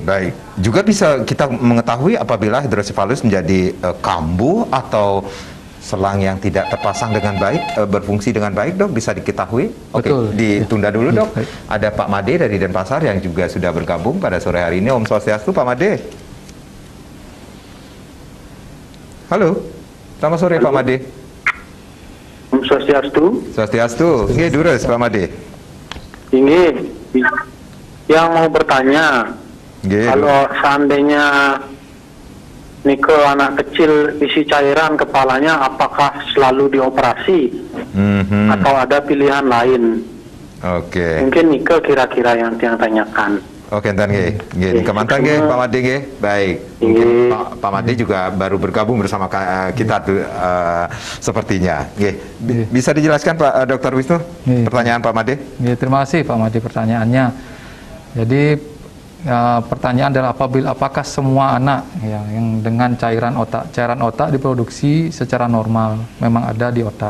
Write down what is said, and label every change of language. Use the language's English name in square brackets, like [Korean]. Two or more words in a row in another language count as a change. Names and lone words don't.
[Indonesian] Baik. Juga bisa kita mengetahui apabila hidrosefalus menjadi kambuh atau selang yang tidak terpasang dengan baik, berfungsi dengan baik, Dok, bisa diketahui? Oke, ditunda dulu, Dok. Ada Pak Made dari Denpasar yang juga sudah bergabung pada sore hari ini. Om Swastiastu, Pak Made. Halo, selamat sore. Halo. Pak Made. Om Swastiastu. Swastiastu. [Balinese] Nggih, durus, [Indonesian] Pak Made. Ini yang mau bertanya, kalau seandainya Nike anak kecil isi cairan kepalanya apakah selalu dioperasi atau ada pilihan lain? Oke. Mungkin Nike kira-kira yang tanyakan. Oke, [Balinese] enten nggih. Kemantan nggih Pak Made nggih. [Indonesian] Baik. Mungkin Pak Made juga baru bergabung bersama kita tuh sepertinya. Nggih. Bisa dijelaskan Pak Dr. Wisnu pertanyaan Pak Made? Nggih, terima kasih Pak Made pertanyaannya. Jadi pertanyaan adalah apakah semua anak ya, yang dengan cairan otak diproduksi secara normal memang ada di otak.